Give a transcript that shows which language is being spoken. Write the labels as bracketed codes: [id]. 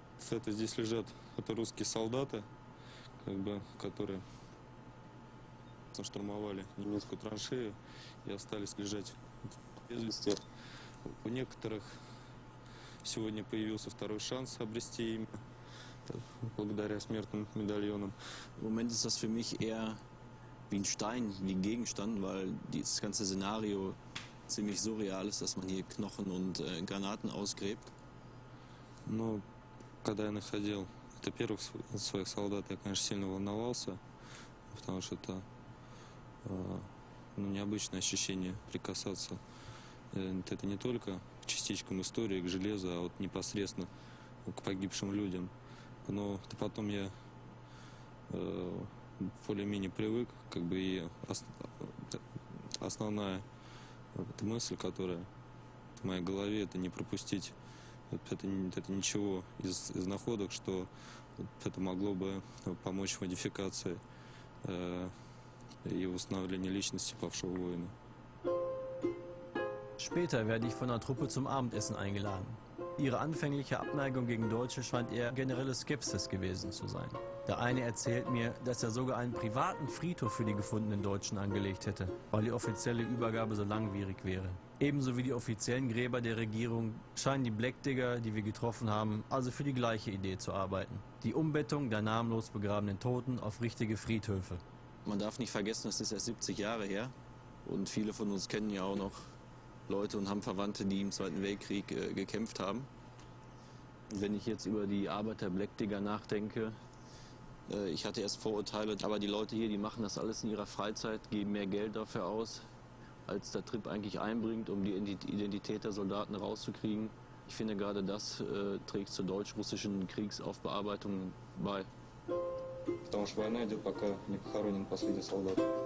[ru] Это здесь лежат, это русские солдаты, которые штурмовали немецкую траншею и остались лежать без вести. У некоторых сегодня появился второй шанс обрести имя, благодаря смертным медальонам. [de] Im Moment ist das für mich eher wie ein Stein, wie ein Gegenstand, weil das ganze Szenario ziemlich surreal ist, dass man hier Knochen und Granaten ausgräbt. [ru] Но когда я находил первых своих солдат, я, конечно, сильно волновался, потому что это необычное ощущение прикасаться. Это не только к частичкам истории, к железу, а вот непосредственно к погибшим людям. Но потом я более-менее привык, и основная мысль, которая в моей голове, это не пропустить это ничего из находок, что это могло бы помочь в модификации и восстановлении личности павшего воина. [de] Später werde ich von einer Truppe zum Abendessen eingeladen. Ihre anfängliche Abneigung gegen Deutsche scheint eher generelle Skepsis gewesen zu sein. Der eine erzählt mir, dass er sogar einen privaten Friedhof für die gefundenen Deutschen angelegt hätte, weil die offizielle Übergabe so langwierig wäre. Ebenso wie die offiziellen Gräber der Regierung scheinen die Blackdigger, die wir getroffen haben, also für die gleiche Idee zu arbeiten. Die Umbettung der namenlos begrabenen Toten auf richtige Friedhöfe. Man darf nicht vergessen, das ist erst 70 Jahre her und viele von uns kennen ja auch noch Leute und haben Verwandte, die im Zweiten Weltkrieg gekämpft haben. Wenn ich jetzt über die Arbeit der Blackdigger nachdenke, ich hatte erst Vorurteile, aber die Leute hier, die machen das alles in ihrer Freizeit, geben mehr Geld dafür aus, als der Trip eigentlich einbringt, um die Identität der Soldaten rauszukriegen. Ich finde, gerade das trägt zur deutsch-russischen Kriegsaufbearbeitung bei. [ru] Потому что война идет, пока не похоронен последний солдат.